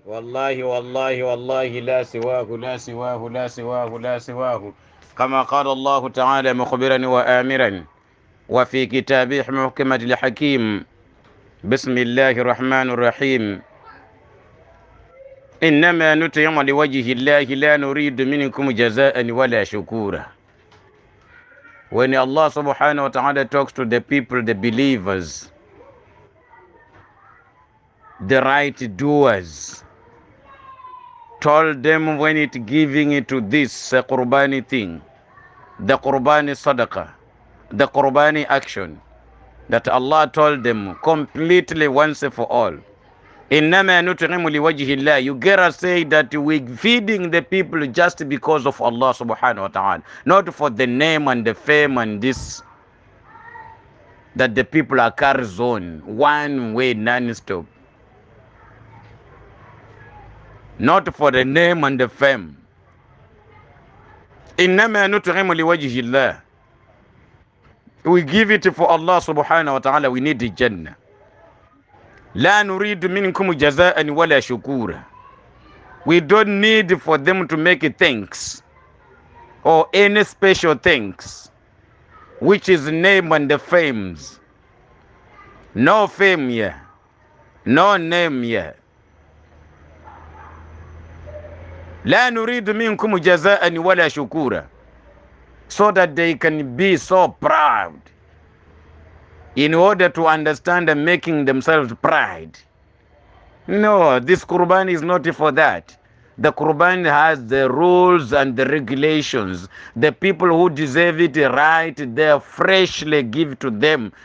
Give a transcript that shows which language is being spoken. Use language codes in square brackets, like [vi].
[ar] والله والله والله لا سواه لا سواه لا سواه لا سواه كما قال الله تعالى مخبرا وآمرا وفي كتابه محكمة الحكيم بسم الله الرحمن الرحيم إنما نطعم لوجه الله لا نريد منكم جزاء ولا شكورا. [en] When Allah subhanahu wa ta'ala talks to the people, the believers, the right doers, told them when it giving it to this qurbani thing, the qurbani sadaqah, the qurbani action, that Allah told them completely once for all, [ar] إِنَّمَا نُطْعِمُ لِوَجْهِ اللَّهِ. [en] You gotta say that we're feeding the people just because of Allah subhanahu wa ta'ala, not for the name and the fame and this that the people are carries on one way non-stop. Not for the name and the fame. [ar] إِنَّمَا نُطْعِمُ لِوَجْهِ اللَّهِ. [en] We give it for Allah subhanahu wa ta'ala. We need the Jannah. [ar] لا نريد منكم جزاء ولا شكورا. [en] We don't need for them to make thanks or any special things, which is name and the fames. No fame here, no name here. [ar] لا نريد منكم جزاء ولا شكورا. [en] So that they can be so proud in order to understand and making themselves pride. No, this qurban is not for that. The qurban has the rules and the regulations. The people who deserve it right, they freshly give to them.